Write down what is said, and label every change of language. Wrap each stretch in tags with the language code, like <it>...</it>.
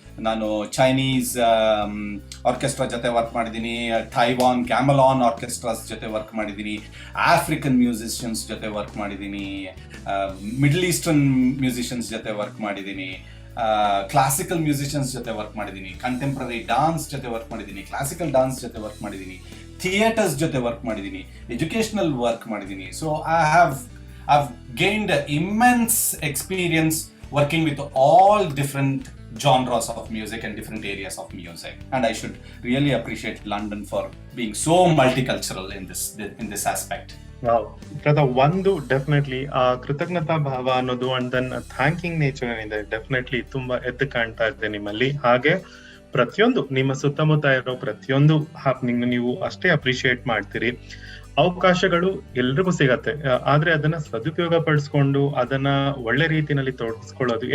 <kn>ನಾನು Chinese orchestra ಜೊತೆ work ಮಾಡಿದ್ದೀನಿ, ಥೈವಾನ್ ಗ್ಯಾಮಲಾನ್ ಆರ್ಕೆಸ್ಟ್ರಾಸ್ ಜೊತೆ ವರ್ಕ್ ಮಾಡಿದ್ದೀನಿ, ಆಫ್ರಿಕನ್ ಮ್ಯೂಸಿಷಿಯನ್ಸ್ ಜೊತೆ ವರ್ಕ್ ಮಾಡಿದ್ದೀನಿ, ಮಿಡಲ್ ಈಸ್ಟರ್ನ್ ಮ್ಯೂಸಿಷಿಯನ್ಸ್ ಜೊತೆ ವರ್ಕ್ ಮಾಡಿದ್ದೀನಿ, ಕ್ಲಾಸಿಕಲ್ ಮ್ಯೂಸಿಷಿಯನ್ಸ್ ಜೊತೆ ವರ್ಕ್ ಮಾಡಿದ್ದೀನಿ, ಕಂಟೆಂಪ್ರರಿ ಡಾನ್ಸ್ ಜೊತೆ ವರ್ಕ್ ಮಾಡಿದ್ದೀನಿ, ಕ್ಲಾಸಿಕಲ್ ಡಾನ್ಸ್ ಜೊತೆ ವರ್ಕ್ ಮಾಡಿದ್ದೀನಿ, ಥಿಯೇಟರ್ಸ್ ಜೊತೆ ವರ್ಕ್ ಮಾಡಿದ್ದೀನಿ, ಎಜುಕೇಶನಲ್ ವರ್ಕ್ ಮಾಡಿದ್ದೀನಿ.</kn> <en>So I have gained immense experience working with all different genres of music and different areas of music, and I should really appreciate London for being so multicultural in this aspect.</en> <kn>Wow, ಒಂದು definitely ಆ ಕೃತಜ್ಞತಾ ಭಾವ ಅನ್ನೋದು</kn> <en>and then thanking nature</en> <kn>ಏನಿದೆ definitely ತುಂಬಾ ಎದ್ದು ಕಾಣ್ತಾ ಇದೆ ನಿಮ್ಮಲ್ಲಿ. ಹಾಗೆ ಪ್ರತಿಯೊಂದು ನಿಮ್ಮ ಸುತ್ತಮುತ್ತ ಇರೋ ಪ್ರತಿಯೊಂದು ಹ್ಯಾಪ್ನಿಂಗ್ ನೀವು ಅಷ್ಟೇ ಅಪ್ರಿಶಿಯೇಟ್ ಮಾಡ್ತೀರಿ. ಅವಕಾಶಗಳು ಎಲ್ರಿಗೂ ಸಿಗತ್ತೆ, ಆದ್ರೆ ಅದನ್ನ ಸದುಪಯೋಗ ಪಡಿಸ್ಕೊಂಡು ಅದನ್ನ ಒಳ್ಳೆ ರೀತಿನಲ್ಲಿ ತೊಡಗಿಸ್ಕೊಳ್ಳೋದು.</kn>